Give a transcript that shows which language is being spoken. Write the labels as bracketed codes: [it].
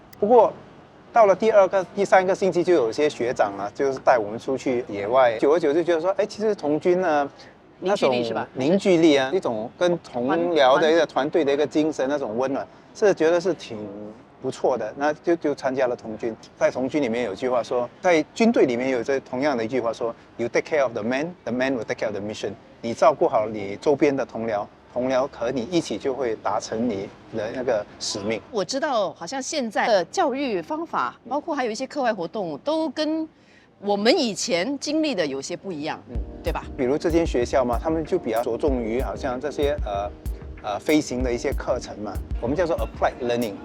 [zh] 不过到了第2个、第3个星期，就有些学长啊，就是带我们出去野外。久而久之，就觉得说，哎，其实童军呢，那种凝聚力啊，一种跟同僚的一个团队的一个精神，那种温暖，是觉得是挺不错的。那就参加了童军。在童军里面有句话说，在军队里面有这同样的一句话说 ， [en] You take care of the man, the man will take care of the mission。 [zh] 你照顾好你周边的同僚。同僚和你一起就会达成你的那个使命。我知道，好像现在的教育方法，包括还有一些课外活动，都跟我们以前经历的有些不一样，对吧？比如这间学校嘛，他们就比较着重于好像这些飞行的一些课程嘛，我们叫做 applied learning。